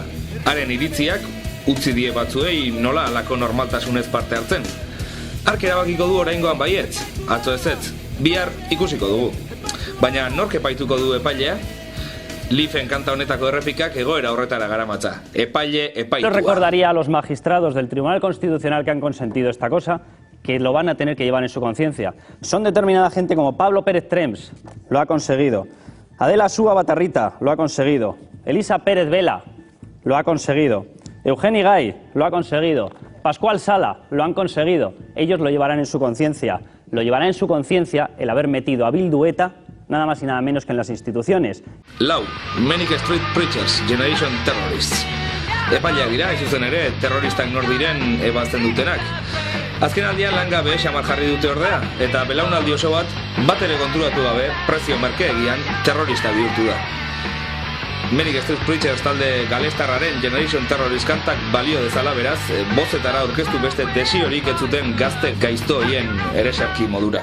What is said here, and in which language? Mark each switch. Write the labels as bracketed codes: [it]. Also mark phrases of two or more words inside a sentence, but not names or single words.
[eu] Haren iritziak utzi die batzuei nola alako normaltasunez parte hartzen. Hark erabakiko du oraingoan baietz, atzo ezetz, bihar ikusiko dugu. Baina nork epaituko du epailea? Leafen kanta honetako errepikak egoera horretara garamatza. Epaile, epaitua. [es] Yo recordaría a los magistrados del Tribunal Constitucional que han consentido esta cosa, que lo van a tener que llevar en su conciencia. Son determinada gente como Pablo Pérez Trems, lo ha conseguido. Adela Súa Batarrita, lo ha conseguido. Elisa Pérez Vela, lo ha conseguido. Eugeni Gay, lo ha conseguido. Pascual Sala, lo han conseguido. Ellos lo llevarán en su conciencia. Lo llevará en su conciencia el haber metido a Bildu ETA nada más y nada menos que en las instituciones. [eu] Lau, Manic Street Preachers, Generation Terrorists. Epaileak dira, izuzen ere, terroristak nor diren ebazten dutenak. Azken aldian langabe xamar jarri dute ordea, eta belaunaldi oso bat ere konturatu gabe, prezio merkeegian terrorista bihurtu da. Manic Street Preachers talde galestarraren Generation Terrorist kantak balio dezala beraz, bozetara aurkeztu beste desiorik ez zuten gazte gaizto horien eresarki modura.